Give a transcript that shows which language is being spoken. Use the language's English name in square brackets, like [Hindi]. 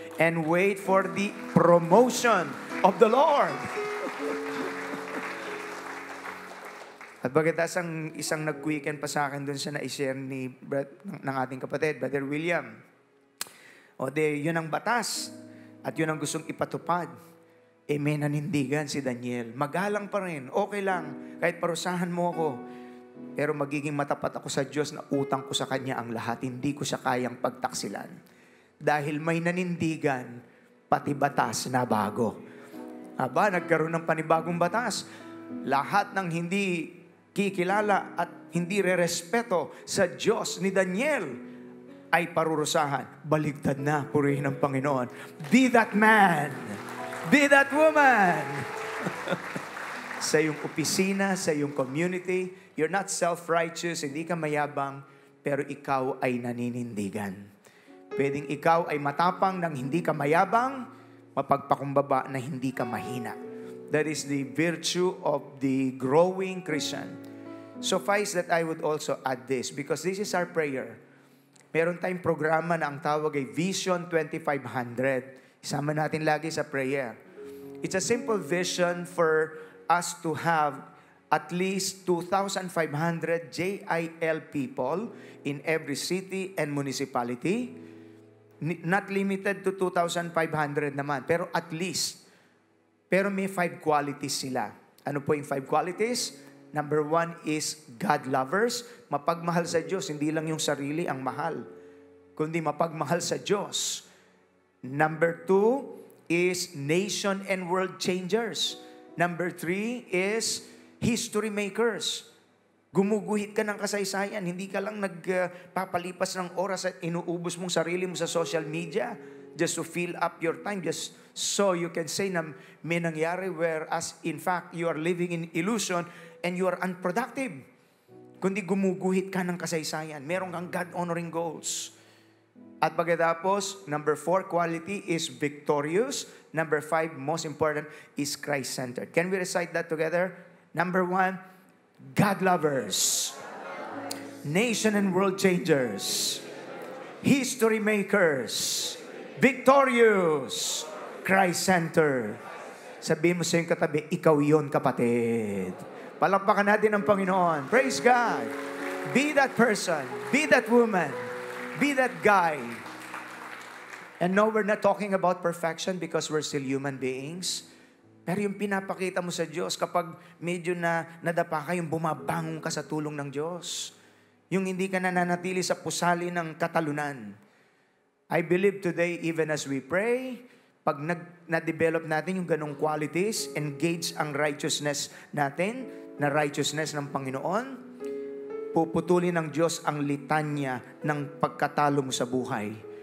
[English] And wait for the promotion of the Lord. [Filipino] At pagkatapos isang nag-weekend pa sa akin doon sa na-share ng ating kapatid, Brother William. Yun ang batas. At yun ang gustong ipatupad. May nanindigan si Daniel. Magalang pa rin. Okay lang. Kahit parusahan mo ako. Pero magiging matapat ako sa Diyos na utang ko sa Kanya ang lahat. Hindi ko siya kayang pagtaksilan. Dahil may nanindigan, pati batas na bago. Nagkaroon ng panibagong batas. Lahat ng hindi kikilala at hindi rerespeto sa Diyos ni Daniel ay parurusahan. Baligtad na, purihin ng Panginoon. [English] Be that man. Be that woman. [Filipino] Sa iyong opisina, sa iyong community, [English] you're not self-righteous, [Filipino] hindi ka mayabang, pero ikaw ay naninindigan. Pwedeng ikaw ay matapang nang hindi ka mayabang, mapagpakumbaba na hindi ka mahina. [English] That is the virtue of the growing Christian. Suffice that I would also add this, because this is our prayer. [Filipino] Meron tayong programa na ang tawag ay Vision 2500. Isama natin lagi sa prayer. [English] It's a simple vision for us to have at least 2,500 JIL people in every city and municipality. Not limited to 2,500 [Filipino] naman, pero [English] at least. [Filipino] Pero may 5 qualities sila. Ano po yung 5 qualities? [English] Number 1 is God lovers. [Filipino] Mapagmahal sa Diyos, hindi lang yung sarili ang mahal, kundi mapagmahal sa Diyos. [English] Number 2 is nation and world changers. Number 3 is history makers. [Filipino] Gumuguhit ka ng kasaysayan. Hindi ka lang nagpapalipas ng oras at inuubos mong sarili mo sa social media [English] just to fill up your time, just so you can say [Filipino] na may nangyari, [English] whereas in fact you are living in illusion and you are unproductive. [Filipino] Kundi gumuguhit ka ng kasaysayan. Meron kang [English] God-honoring goals. [Filipino] At pagkatapos, [English] number 4 quality is victorious. Number 5, most important, is Christ-centered. Can we recite that together? Number 1, God lovers. Nation and world changers. History makers. Victorious. Christ-centered. [Filipino] Sabihin mo sa iyong katabi, ikaw yon, kapatid. Palakpakan natin ang Panginoon. [English] Praise God. Be that person. Be that woman. Be that guy. And no, we're not talking about perfection because we're still human beings. [Filipino] Pero yung pinapakita mo sa Diyos kapag medyo na nadapa ka, yung bumabangon ka sa tulong ng Diyos. Yung hindi ka nananatili sa pusali ng katalunan. [English] I believe today, even as we pray, [Filipino] pag na-develop natin yung ganong qualities, engage ang righteousness natin, na righteousness ng Panginoon, puputulin ng Diyos ang litanya ng pagkatalo mo sa buhay.